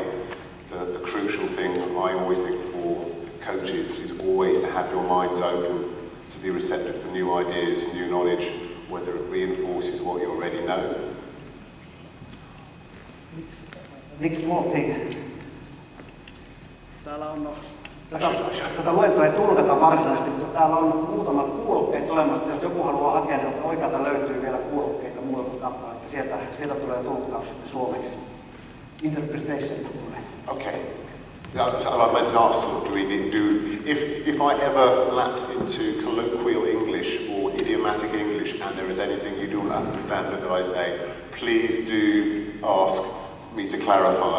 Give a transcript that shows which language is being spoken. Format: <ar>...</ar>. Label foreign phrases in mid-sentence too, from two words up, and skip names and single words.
<en>The crucial thing I always think for coaches is always to have your minds open, to be receptive for new ideas, new knowledge, whether it reinforces what you already know. Next small thing.</en> <fi>Täällä on tätä luentoa ei tulkata varsinaisesti, mutta täällä on muutamat kuulokkeet olemassa. Jos joku haluaa hakea, niin oikealta löytyy vielä kuulokkeita muualta kappaleita. Sieltä tulee tulkkaus sitten suomeksi.</fi> <en>Interpretation. Okay. I meant to ask, if I ever lapse into colloquial English or idiomatic English and there is anything you don't understand that I say, please do ask me to clarify.</en>